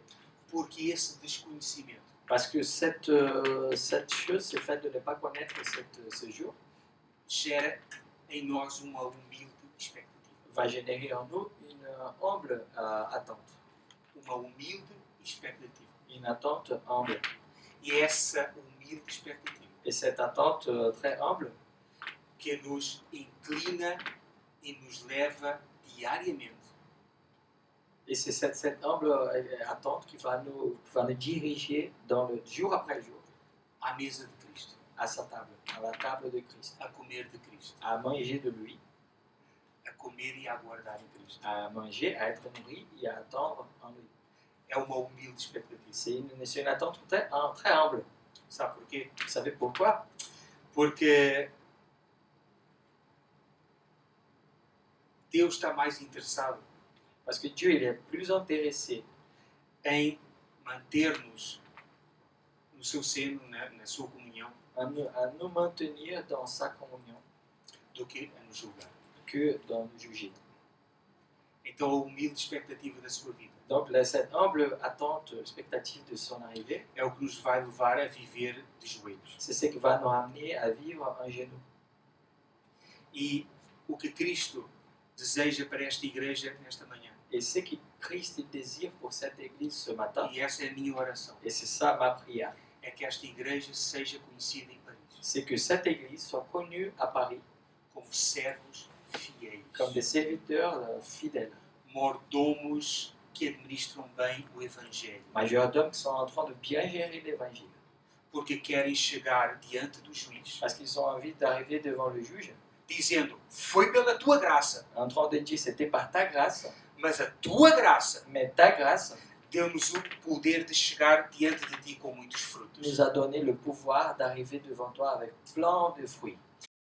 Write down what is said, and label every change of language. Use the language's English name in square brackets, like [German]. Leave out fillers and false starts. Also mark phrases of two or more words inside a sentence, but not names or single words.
[Portuguese] Porque esse desconhecimento [French] Parce que cette chose, c'est fait de ne pas connaître ce jour, [Portuguese] gera em nós uma humilde expectativa. [French] va générer en nous une humble attente. [Portuguese] Uma humilde expectativa. [French] Une attente humble. [Portuguese] E é essa humilde expectativa [French] Et cette attente très humble [Portuguese] que nos inclina e nos leva diariamente [French] et c'est cette humble attente qui va nous diriger dans le jour après jour [Portuguese] à mesa de Cristo, [French] à sa table, à la table de Christ, [Portuguese] a comer de Cristo, [French] à manger de lui, [Portuguese] a comer e a aguardar em Cristo. [French] à manger, à être nourri et à attendre en lui. [Portuguese] É uma humilde expectativa. [French] C'est une attente très humble. [Portuguese] Sabe porquê? [French] Vous savez pourquoi? [Portuguese] Porque Deus está mais interessado [French] Parce que Dieu il est plus intéressé [Portuguese] em manter-nos no seu seno, na sua comunhão, [French] à nous maintenir dans sa communion [Portuguese] do que a nos julgar. [French] que dans nous juger. [Portuguese] Então, a humilde expectativa da sua vida [French] Donc cette humble attente, expectative de son arrivée, [Portuguese] é o que nos vai levar a viver de joelhos. [French] c'est ce qui va nous amener à vivre en genou. [Portuguese] E o que Cristo deseja para esta igreja nesta manhã, [French] Et ce que Christ désire pour cette église ce matin, [Portuguese] e essa é a minha oração, [French] et c'est ça ma prière, [Portuguese] é que esta igreja seja conhecida em Paris [French] c'est que cette église soit connue à Paris [Portuguese] como servos fiéis, [French] comme des serviteurs fidèles, [Portuguese] mordomos que administram bem o Evangelho, [French] majordomes qui sont en train de bien gérer l'évangile, [Portuguese] porque querem chegar diante do juiz, [French] parce qu'ils ont envie d'arriver devant le juge, [Portuguese] dizendo, foi pela tua graça, [French] en train de dire c'était par ta grâce, [Portuguese] mas a tua graça [French] mais ta grâce [Portuguese] deu-nos o poder de chegar diante de ti com muitos frutos. [French] nous a donné le pouvoir d'arriver devant toi avec plein de fruits.